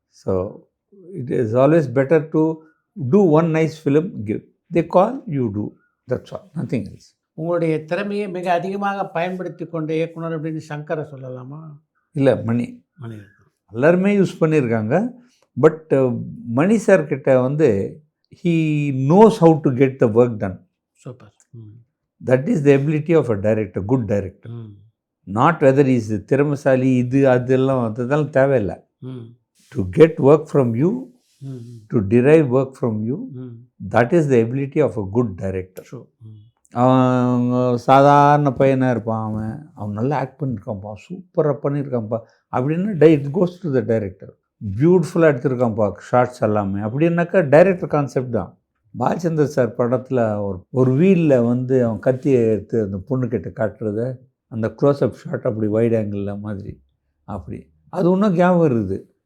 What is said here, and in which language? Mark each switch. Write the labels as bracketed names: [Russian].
[English] So it is always better to do one nice film, give they call you do, that's all, nothing else. [Tamil] உங்களுடைய திறமையை மிக அதிகமாக பயன்படுத்தி கொண்ட இயக்குனர் அப்படின்னு சங்கரை சொல்லலாமா? இல்லை, மணி எல்லாருமே யூஸ் பண்ணியிருக்காங்க. [English] but [Tamil] மணி சார்கிட்ட வந்து [English] he knows how to get the work done. Super. That is the ability of a director, good director. Not whether he is [Tamil] திறமைசாலி இது அதெல்லாம் தேவையில்லை. [English] To get work from you, to derive work from you, that is the ability of a good director. [Tamil] அவன் சாதாரண பையனாக இருப்பான், அவன் நல்லா act பண்ணியிருக்கான்ப்பா, சூப்பராக பண்ணியிருக்கான்ப்பா அப்படின்னா [English] It goes to the director. [Tamil] பியூட்டிஃபுல்லாக எடுத்திருக்கான்ப்பா ஷார்ட்ஸ் எல்லாமே அப்படின்னாக்கா டைரக்டர் கான்செப்ட் தான். பாலச்சந்தர் சார் படத்தில் ஒரு வீலில் வந்து அவன் கத்தியை எடுத்து அந்த பொண்ணுக்கிட்ட காட்டுறத அந்த க்ளோஸ்அப் ஷாட் அப்படி வைட் ஆங்கிளில் மாதிரி அப்படி அது இன்னும் ஞாபகம் இருக்குது.